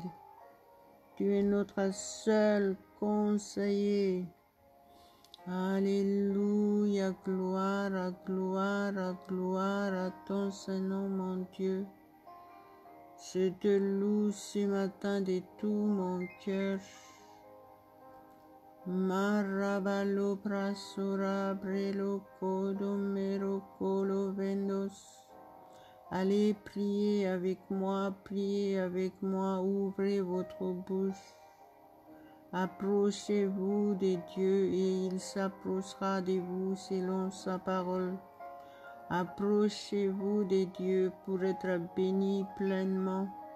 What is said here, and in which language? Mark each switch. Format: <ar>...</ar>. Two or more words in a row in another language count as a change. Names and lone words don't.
<fr>Tu es notre seul conseiller. Alléluia, gloire, gloire, gloire à ton Saint-Nom, mon Dieu. Je te loue ce matin de tout mon cœur. Marabalo prasura brelo kodo mero kolo vendos. Allez prier avec moi, ouvrez votre bouche. Approchez-vous de Dieu et il s'approchera de vous selon sa parole. Approchez-vous de Dieu pour être bénis pleinement.</fr>